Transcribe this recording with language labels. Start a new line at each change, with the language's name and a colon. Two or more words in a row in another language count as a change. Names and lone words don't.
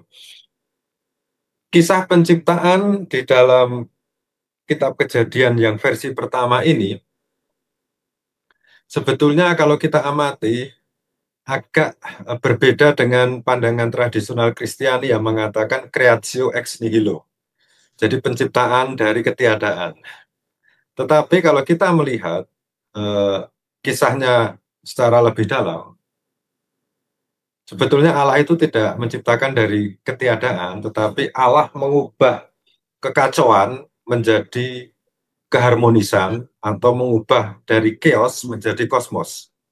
Indonesian: Kisah penciptaan di dalam kitab Kejadian yang versi pertama ini, sebetulnya kalau kita amati, agak berbeda dengan pandangan tradisional Kristiani yang mengatakan
Latin: creatio ex nihilo.
Indonesian: Jadi penciptaan dari ketiadaan. Tetapi kalau kita melihat eh, kisahnya secara lebih dalam, sebetulnya Allah itu tidak menciptakan dari ketiadaan, tetapi Allah mengubah kekacauan menjadi keharmonisan atau mengubah dari chaos menjadi kosmos.